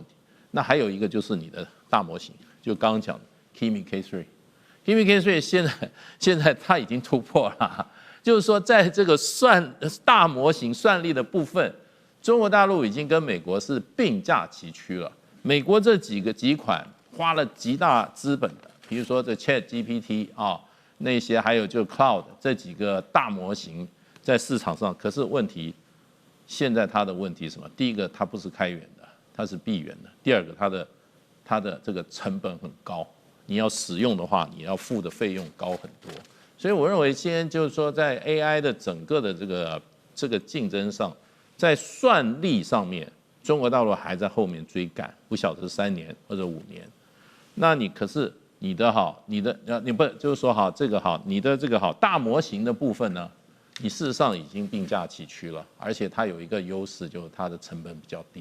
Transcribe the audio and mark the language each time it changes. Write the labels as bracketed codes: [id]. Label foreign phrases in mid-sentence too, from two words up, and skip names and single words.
[zh] 那還有一個就是你的大模型，就剛剛講的 Kimi K3。Kimi K3 現在它已經突破了，就是說在這個大模型算力的部分，中國大陸已經跟美國是並駕齊驅了。美國這幾款花了極大資本的，比如說這 ChatGPT 那些還有就 Cloud 這幾個大模型在市場上，可是問題現在它的問題是什麼？第一個它不是開源的，它是閉源的；第二個它的這個成本很高。你要使用的話，你要付的費用高很多，所以我認為今天就是說，在 AI 的整個的這個競爭上，在算力上面，中國大陸還在後面追趕，不曉得是3年或者5年。那你可是你不就是說你的這個大模型的部分呢，你事實上已經並駕齊驅了，而且它有一個優勢，就是它的成本比較低。